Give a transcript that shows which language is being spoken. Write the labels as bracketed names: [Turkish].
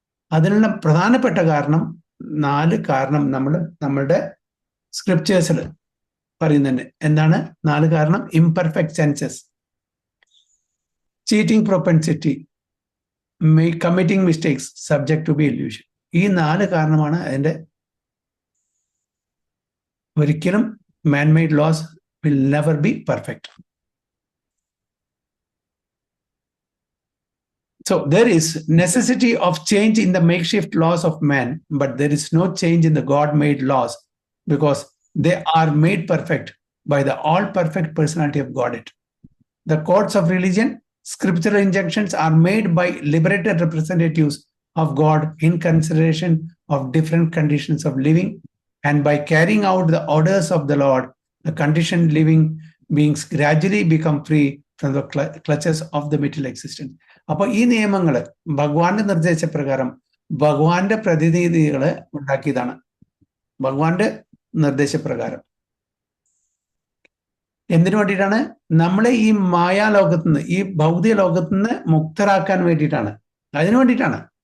[Malayalam] അതിനുള്ള പ്രധാനപ്പെട്ട കാരണം 4 കാരണം നമ്മളുടെ സ്ക്രിപ്റ്റേഴ്സിൽ പറയുന്നുണ്ട്. എന്താണ് 4 കാരണം? [English] Imperfect senses, cheating propensity, committing mistakes, subject to be illusion. [Malayalam] ഈ 4 കാരണമാണ് അതിന്റെ ഒരിക്കലും [English] man-made laws will never be perfect. So there is necessity of change in the makeshift laws of man, but there is no change in the God-made laws because they are made perfect by the all-perfect personality of Godhead. The codes of religion, scriptural injunctions are made by liberated representatives of God in consideration of different conditions of living, and by carrying out the orders of the Lord, the conditioned living beings gradually become free from the clutches of the material existence. [Malayalam] അപ്പൊ ഈ നിയമങ്ങൾ ഭഗവാന്റെ നിർദ്ദേശപ്രകാരം ഭഗവാന്റെ പ്രതിനിധികളെ ഉണ്ടാക്കിയതാണ്. ഭഗവാന്റെ നിർദ്ദേശപ്രകാരം എന്തിനു വേണ്ടിയിട്ടാണ്? നമ്മളെ ഈ മായാലോകത്തുനിന്ന്, ഈ ഭൗതിക ലോകത്തുനിന്ന് മുക്തരാക്കാൻ വേണ്ടിയിട്ടാണ്. അതിനു വേണ്ടിയിട്ടാണ്.